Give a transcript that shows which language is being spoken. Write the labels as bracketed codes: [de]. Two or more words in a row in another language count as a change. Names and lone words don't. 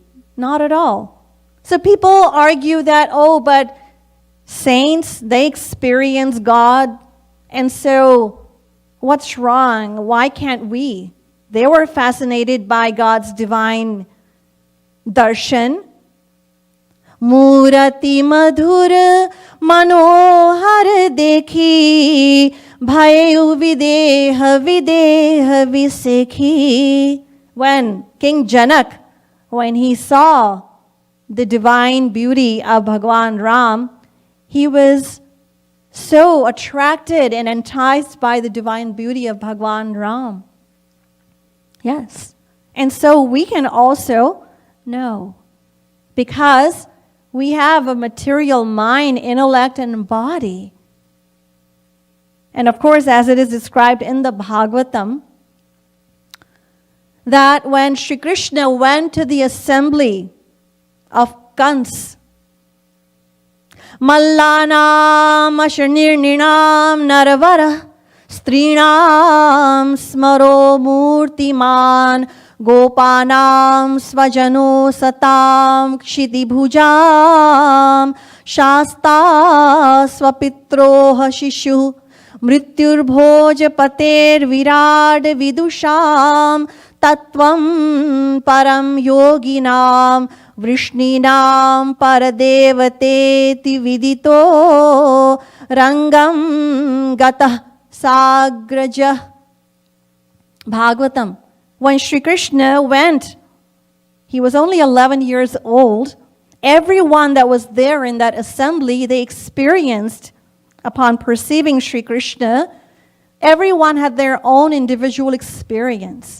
[en] Not at all. So people argue that, oh, but saints, they experience God, and so what's wrong? Why can't we? They were fascinated by God's divine darshan. [awa] Murati madhur manohar dekhi bhayu videha videha visekhi. [en] When King Janak, when he saw the divine beauty of Bhagwan Ram, he was so attracted and enticed by the divine beauty of Bhagwan Ram. Yes. And so we can also know, because we have a material mind, intellect, and body. And of course, as it is described in the Bhagavatam, that when Shri Krishna went to the assembly of Kans, [sa] Mallanam Ashanirninam Naravara Strinam Smaro Murtiman Gopanam Svajano Satam Kshitibhujam Shasta Swapitroha Shishu Mrityurbhojapater Virad Vidusham Tatvam Param Yoginam Vrishninam Paradevate Vidito Rangam Gata Sagraja. [en] Bhagavatam. When Sri Krishna went, he was only 11 years old. Everyone that was there in that assembly, they experienced, upon perceiving Sri Krishna, everyone had their own individual experience.